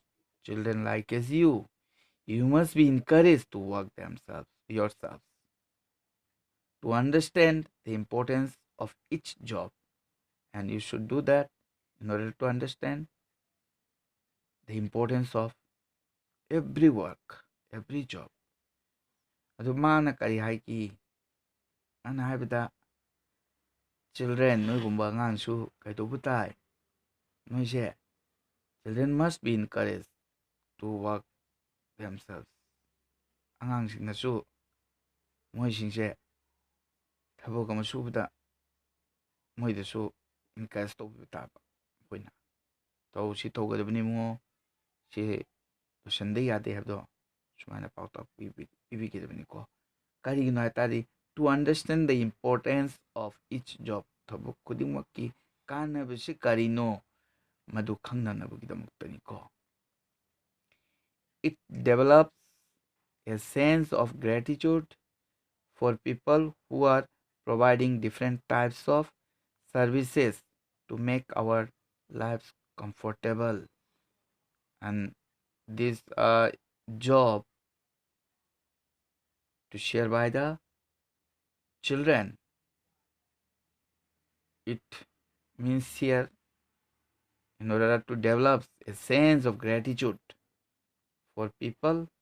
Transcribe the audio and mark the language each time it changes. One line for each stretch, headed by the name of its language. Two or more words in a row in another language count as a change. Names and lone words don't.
English: Children like as you must be encouraged to work themselves, yourselves, to understand the importance of each job. And you should do that in order to understand the importance of every work, every job.
Manipuri: ꯑꯗꯨ ꯃꯥꯅ ꯀꯔꯤ ꯍꯥꯏꯈꯤ? ꯃꯥꯅ ꯍꯥꯏꯕꯗ children ꯅꯣꯏꯒꯨꯝꯕ ꯑꯉꯥꯡꯁꯨ ꯀꯩꯗꯧꯕ ꯇꯥꯏ?
English: ꯅꯣꯏꯁꯦ children must be encouraged to work themselves.
Manipuri: ꯑꯉꯥꯡꯁꯤꯡꯅꯁꯨ ꯃꯣꯏꯁꯤꯡꯁꯦ ꯊꯕꯛ ꯑꯃ ꯁꯨꯕꯗ ꯃꯣꯏꯗꯁꯨ encourage ꯇꯧꯕꯤꯕ ꯇꯥꯕ. ꯑꯩꯈꯣꯏꯅ ꯇꯧ ꯁꯤ ꯇꯧꯒꯗꯕꯅꯤ ꯏꯕꯨꯡꯉꯣ, ꯁꯤ ꯂꯣꯏꯁꯤꯟꯗ ꯌꯥꯗꯦ ꯍꯥꯏꯕꯗꯣ ꯁꯨꯃꯥꯏꯅ ꯄꯥꯎꯇꯥꯛ ꯄꯤꯕꯤꯒꯗꯕꯅꯤꯀꯣ. ꯀꯔꯤꯒꯤꯅꯣ ꯍꯥꯏꯇꯥꯔꯗꯤ
English: to understand the importance of each job.
Manipuri: ꯊꯕꯛ ꯈꯨꯗꯤꯡꯃꯛꯀꯤ ꯀꯥꯟꯅꯕꯁꯤ ꯀꯔꯤꯅꯣ ꯃꯗꯨ ꯈꯪꯅꯅꯕꯒꯤꯗꯃꯛꯇꯅꯤꯀꯣ.
English: It develops a sense of gratitude for people who are providing different types of services to make our lives comfortable. And this job to share by the children, it means here in order to develop a sense of gratitude for people